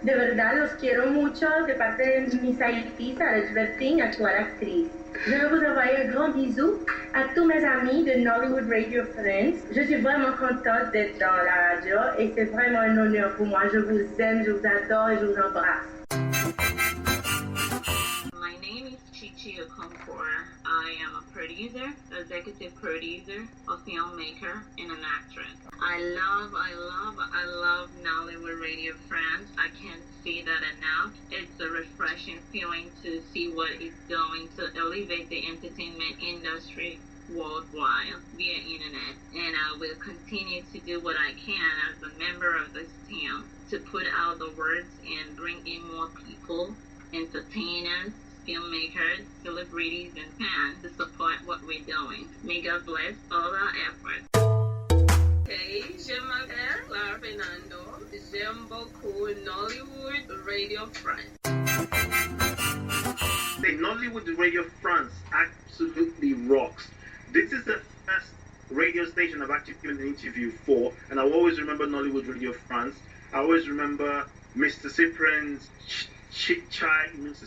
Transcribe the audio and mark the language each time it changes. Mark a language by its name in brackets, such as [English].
[Spanish] De verdad los quiero mucho de parte de Miss Haiti, Saud Bertin, actual actrice. [French] Je veux vous envoyer un grand bisou à tous mes amis de Nollywood Radio France. Je suis vraiment contente d'être dans la radio et c'est vraiment un honneur pour moi. Je vous aime, je vous adore et je vous embrasse. [English] My name is Chichi Okonkwo. I am a producer, executive producer, a filmmaker, and an actress. I love Nollywood Radio France. I can't say that enough. It's a refreshing feeling to see what it's doing to elevate the entertainment industry worldwide via internet. And I will continue to do what I can as a member of this team to put out the words and bring in more people, entertainers, filmmakers, celebrities, and fans to support what we're doing. May God bless all our efforts. [French] Hey, je m'appelle Clara Fernando. J'aime beaucoup Nollywood Radio France. [English] The Nollywood Radio France absolutely rocks. This is the first radio station I've actually given an interview for, and I always remember Nollywood Radio France. I always remember Mr. Cyprian's Mr.